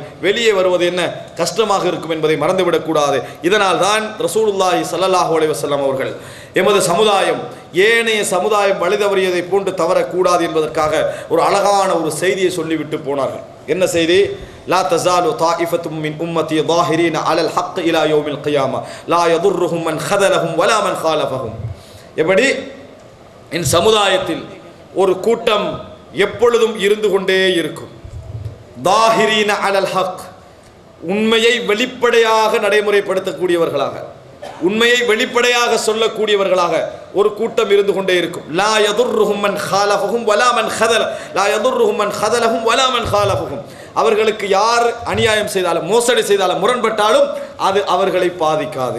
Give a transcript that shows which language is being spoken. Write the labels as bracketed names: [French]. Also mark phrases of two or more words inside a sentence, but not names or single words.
[Tamil] வெளியே வருவது என்ன கஷ்டமாக இருக்கும் என்பதை மறந்துவிடக்கூடாது. இதனால் தான் [Arabic] رسول الله صلى الله عليه وسلم [Tamil] அவர்கள் எமது சமுதாயம் ஏனைய சமுதாயம் வழிதவறியதை போன்று தவறக்கூடாது என்பதற்காக ஒரு அழகான ஒரு செய்தியை சொல்லிவிட்டு போனார்கள். என்ன செய்தி? [Arabic] لا تزال طائفة من أمتي ظاهرين على الحق الى يوم القيامه لا يضرهم من خذلهم ولا من خالفهم. [Tamil] எப்படி இந்த சமுதாயத்தில் ஒரு கூட்டம் எப்பொழுதும் இருந்து கொண்டே இருக்கும். [Arabic] ظاهرين على الحق, [Tamil] உண்மையை வெளிப்படையாக நடைமுறைப்படுத்தக்கூடியவர்களாக, உண்மையை வெளிப்படையாக சொல்லக்கூடியவர்களாக ஒரு கூட்டம் இருந்து கொண்டே இருக்கும். [Arabic] لا يضرهم من خالفهم ولا من خذل، لا يضرهم من خذلهم ولا من خالفهم. [Tamil] அவர்களுக்கு யார் அநியாயம் செய்தாலும் மோசடி செய்தாலும் முரண்பட்டாலும் அது அவர்களை பாதிக்காது.